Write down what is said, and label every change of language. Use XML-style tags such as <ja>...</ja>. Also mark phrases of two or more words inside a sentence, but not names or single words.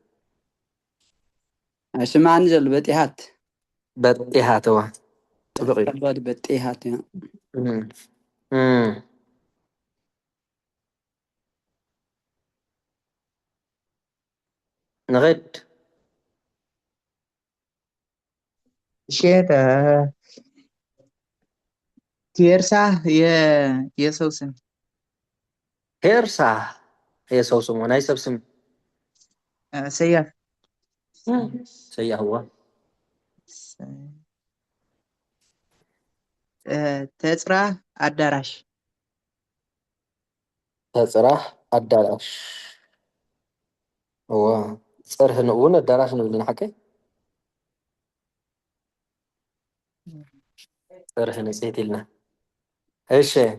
<ti>ኣይስማዕኒ ዘሎ በጢሓት በጢሓት እዋ ጥብቕ እዩ ከባድ በጢሓት እያ ንኸድ</ti> <am>ሼት ቴርሳ የሰው ስም ቴርሳ የሰው ስም ሆነ</am> <ti>ናይ ሰብ ስም ሰያፍ ሰያፍ እዋ ተጽራህ አዳራሽ ተጽራህ አዳራሽ እዋ ጽርህ ንእውን አዳራሽ ንብልን ሓቀይ ጽርህ ንጽሕት ኢልና እሺ</ti>